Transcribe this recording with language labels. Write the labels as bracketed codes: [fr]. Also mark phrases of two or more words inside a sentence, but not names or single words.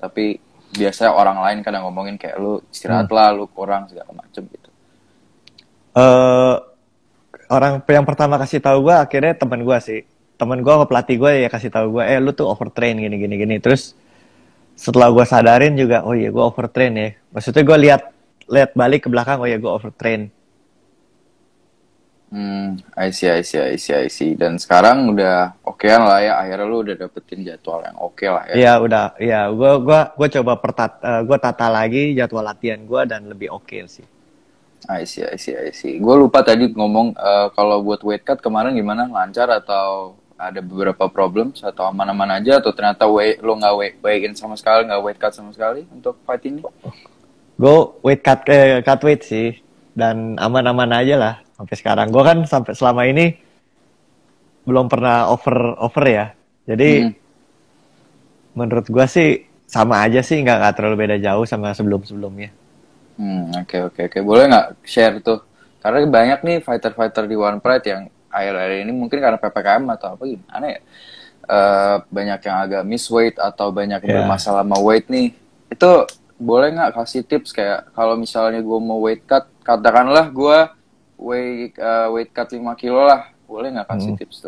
[id] Tapi biasanya orang lain kan yang ngomongin kayak lo istirahat lah, lo kurang segala macem gitu. Orang yang pertama kasih tahu gue akhirnya teman gue sih. Teman gue sama pelatih gue ya kasih tahu gue, lu tuh overtrain gini. Terus setelah gue sadarin juga, oh iya gue overtrain ya. Maksudnya gue lihat balik ke belakang, oh iya gue overtrain. [en] I see. [id] Dan sekarang udah okean lah ya, akhirnya lu udah dapetin jadwal yang oke lah ya. Iya udah, iya gue coba gue tata lagi jadwal latihan gue dan lebih oke sih. [en] I see. [id] Gue lupa tadi ngomong kalau buat [en] weight cut [id] kemarin gimana? Lancar atau ada beberapa problem atau aman-aman aja, atau ternyata lo nggak [en] weigh in [id] sama sekali, nggak [en] weight cut [id] sama sekali untuk fight ini? Gue [en] cut weight [id] sih dan aman-aman aja lah sampai sekarang. Gue kan sampai selama ini belum pernah over ya. Jadi menurut gue sih sama aja sih, nggak terlalu beda jauh sama sebelumnya. Oke. Boleh nggak share tuh? Karena banyak nih fighter-fighter di One Pride yang akhir-akhir ini mungkin karena PPKM atau apa gimana ya, banyak yang agak [en] miss weight [id] atau banyak yang bermasalah sama weight nih. Itu boleh nggak kasih tips kayak kalau misalnya gue mau [en] weight cut, [id] katakanlah gue [en] weight cut [id] 5 kilo lah, boleh nggak kasih tips tuh?